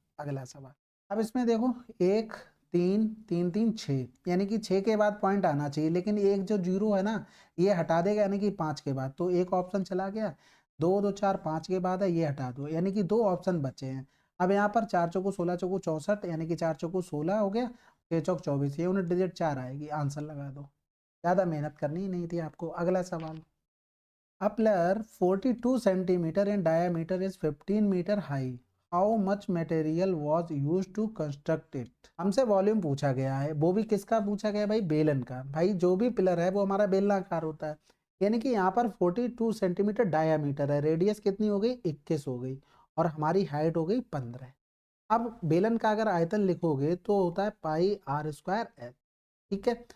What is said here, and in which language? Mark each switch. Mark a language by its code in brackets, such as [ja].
[hi] अगला सवाल, अब इसमें देखो 1 3 3 3 6, यानी कि 6 के बाद पॉइंट आना चाहिए, लेकिन एक जो जीरो है ना ये हटा देगा, यानी कि 5 के बाद, तो एक ऑप्शन चला गया, 2 2 4 5 के बाद है, ये हटा दो, यानी कि 2 ऑप्शन बचे हैं। अब यहाँ पर 4 चौको 16 चौको 64, यानी कि 4 चौको 16 हो गया, 6 चौक 24, ये यूनिट डिजिट 4 आएगी, आंसर लगा दो, ज़्यादा मेहनत करनी ही नहीं थी आपको। अगला सवाल, [en] A pillar 42 centimeter in diameter is 15 meter high. How much material was used to construct it? [hi] हमसे वॉल्यूम पूछा गया है, वो भी किसका पूछा गया भाई, बेलन का। भाई जो भी पिलर है वो हमारा बेलनाकार होता है, यानी कि यहाँ पर 42 सेंटीमीटर डायामीटर है, रेडियस कितनी हो गई 21 हो गई, और हमारी हाइट हो गई 15। अब बेलन का अगर आयतन लिखोगे तो होता है पाई आर स्क्वायर एच, ठीक है।